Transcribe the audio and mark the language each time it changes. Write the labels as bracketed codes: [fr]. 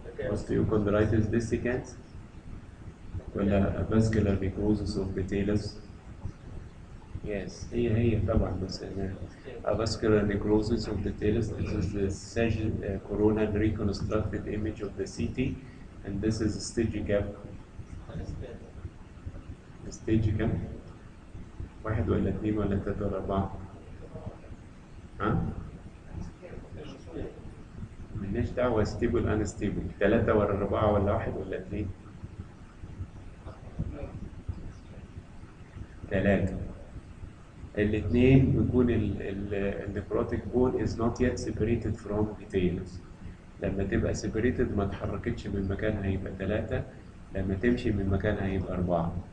[en] osteochondritis dissecans ولا vascular necrosis of the talus. Yes, [ar] هي طبعا بس [en] a vascular necrosis of the talus. This is the coronal reconstructed image of the CT, and this is stage gap. [ar] stage كام؟ 1 ولا 2 ولا 3 ولا 4؟ ها؟ ملناش دعوة [en] stable unstable [ar] 3 ولا 4 ولا 1 ولا 2؟ 3. الاثنين بيكون النيكروتيك بون [en] is not yet separated from the talus. [ar] لما تبقى separated ما اتحركتش من مكانها هيبقى 3، لما تمشي من مكانها هيبقى 4.